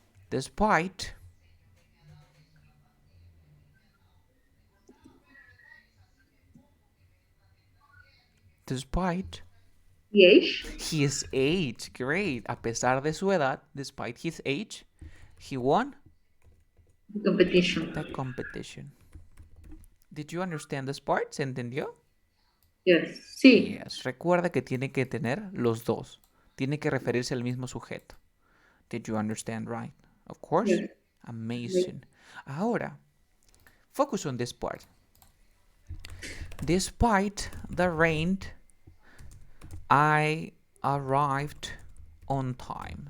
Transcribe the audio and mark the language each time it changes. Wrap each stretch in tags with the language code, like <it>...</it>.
<en>Despite his age. Great.</en> <es>A pesar de su edad,</es> <en>despite his age, he won the competition. Did you understand this part?</en> <es>¿Se entendió?</es> <en>Yes. Sí. Yes.</en> <es>Recuerda que tiene que tener los dos. Tiene que referirse al mismo sujeto.</es> <en>Did you understand right? Of course. Yes. Amazing. Ahora, focus on this part. Despite the rain, I arrived on time.</en>